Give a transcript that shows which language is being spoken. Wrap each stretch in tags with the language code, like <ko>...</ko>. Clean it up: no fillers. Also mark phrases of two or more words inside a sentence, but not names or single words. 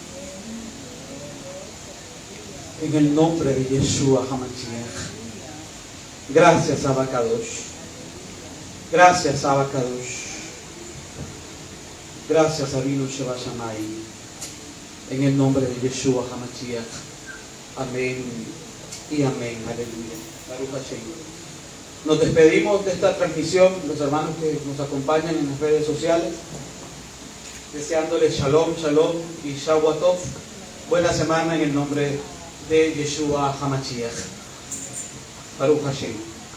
<es>En el nombre de Yeshua HaMashiach. Gracias, Abacadosh. Gracias, Abacadosh. Gracias,</es> <he>Abinu Sheba Shammai.</he> <es>En el nombre de Yeshua HaMashiach. Amén y amén.</es> <he>Aleluya. Baruch Hashem.</he> <es>Nos despedimos de esta transmisión, los hermanos que nos acompañan en las redes sociales, deseándoles Shalom, Shalom y Shavuot. Buena semana en el nombre de Yeshua HaMashiach.</es> <he>Baruch Hashem.</he>